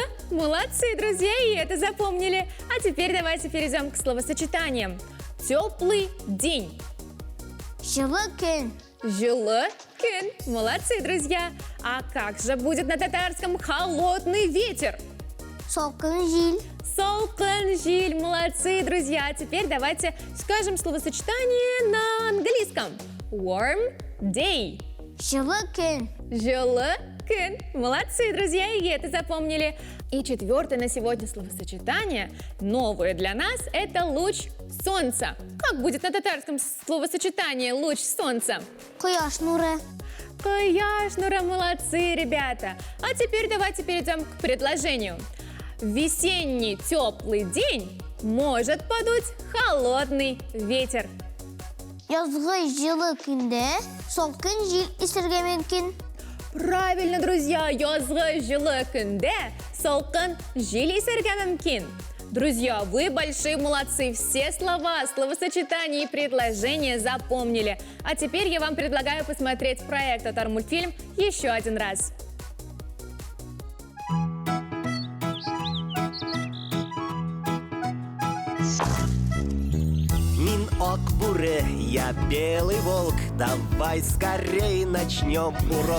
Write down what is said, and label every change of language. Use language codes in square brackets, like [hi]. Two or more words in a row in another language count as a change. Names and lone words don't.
[ru] Молодцы, друзья, и это запомнили. А теперь давайте перейдем к словосочетаниям. Теплый день. [tt] Жылы күн. Жылы күн. [ru] Молодцы, друзья. А как же будет на татарском холодный ветер? [tt] Салкын жел. Салкын жел. [ru] Молодцы, друзья. Теперь давайте скажем словосочетание на английском. [en] Warm day. [tt] Жылы күн. Жылы күн. [ru] Молодцы, друзья, и это запомнили. И четвертое на сегодня словосочетание, новое для нас, это луч солнца. Как будет на татарском словосочетание луч солнца? [tt] Куяш нуры. Куяш нура. [ru] Молодцы, ребята. А теперь давайте перейдем к предложению. В весенний теплый день может подуть холодный ветер. [tt] Язгы жылы күндә салкын жел исәргә мөмкин. [ru] Правильно, друзья, [tt] язгы жылы күндә салкын жел исәргә мөмкин. [ru] Друзья, вы большие молодцы, все слова, словосочетания и предложения запомнили. А теперь я вам предлагаю посмотреть проект «Татар-мультфильм» еще один раз. Мин Акбуре, я белый волк, давай скорей начнем урок.